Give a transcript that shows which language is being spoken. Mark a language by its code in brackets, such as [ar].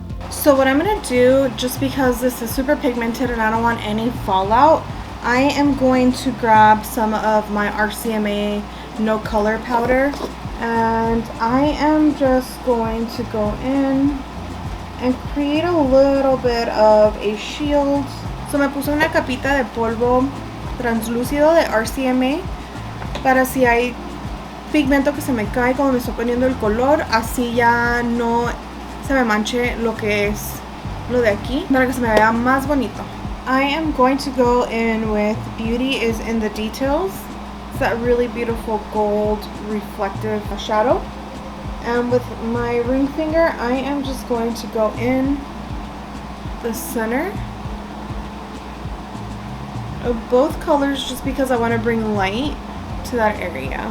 [en] So what I'm going to do, just because this is super pigmented and I don't want any fallout, I am going to grab some of my RCMA No Color powder, and I am just going to go in and create a little bit of a shield. [es] So me puse una capita de polvo translúcido de RCMA para si hay pigmento que se me cae cuando me estoy poniendo el color, así ya no se me manche lo que es lo de aquí, para que se me vea más bonito. [en] I am going to go in with Beauty is in the Details. It's that really beautiful gold reflective shadow. And with my ring finger, I am just going to go in the center of both colors, just because I want to bring light to that area.